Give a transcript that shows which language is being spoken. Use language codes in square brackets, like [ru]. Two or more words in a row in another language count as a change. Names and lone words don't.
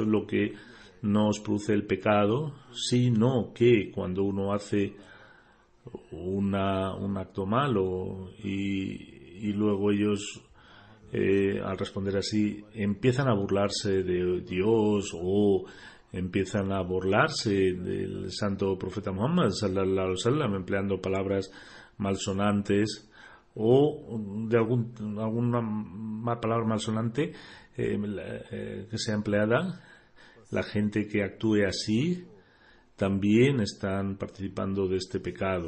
[es] es lo que no os produce el pecado, sino que cuando uno hace un acto malo y luego ellos al responder así empiezan a burlarse de Dios o empiezan a burlarse del santo profeta Muhammad [ar] صلى الله عليه وسلم, [es] empleando palabras malsonantes o de alguna palabra malsonante que sea empleada, la gente que actúe así también están participando de este pecado.